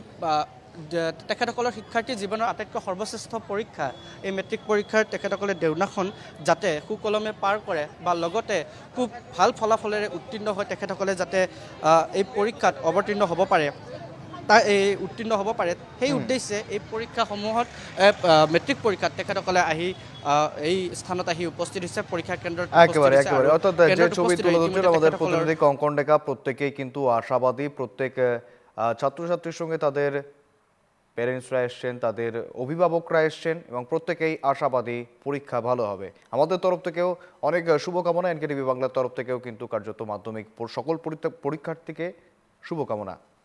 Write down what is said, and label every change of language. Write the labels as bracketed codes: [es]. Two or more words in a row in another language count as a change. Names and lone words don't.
[as] তেখেতসকলৰ শিক্ষাৰ্থী জীৱনৰ আটাইতকৈ সৰ্বশ্ৰেষ্ঠ পৰীক্ষা এই মেট্ৰিক পৰীক্ষাৰ তেখেতসকলে দেওনাখন যাতে সুকলমে পাৰ কৰে বা লগতে খুব ভাল ফলাফলেৰে উত্তীৰ্ণ হৈ তেখেতসকলে যাতে এই পৰীক্ষাত অৱতীৰ্ণ হ'ব পাৰে উত্তীৰ্ণ হ'ব পাৰে সেই উদ্দেশ্যে এই পৰীক্ষাসমূহত মেট্ৰিক পৰীক্ষাত তেখেতসকলে আহি এই স্থানত আহি উপস্থিত হৈছে পরীক্ষা কেন্দ্র [bn] একেবারে অর্থাৎ যে ছবি তুলে ধরছেন আমাদের প্রতিনিধি কঙ্কন ডেকা প্রত্যেকেই কিন্তু আশাবাদী প্রত্যেক ছাত্রছাত্রীর সঙ্গে তাদের প্যারেন্টসরা এসছেন তাদের অভিভাবকরা এসছেন এবং প্রত্যেকেই আশাবাদী পরীক্ষা ভালো হবে আমাদের তরফ থেকেও অনেক শুভকামনা এনকেটিভি বাংলার তরফ থেকেও কিন্তু কার্যত মাধ্যমিক সকল পরীক্ষার্থীকে শুভকামনা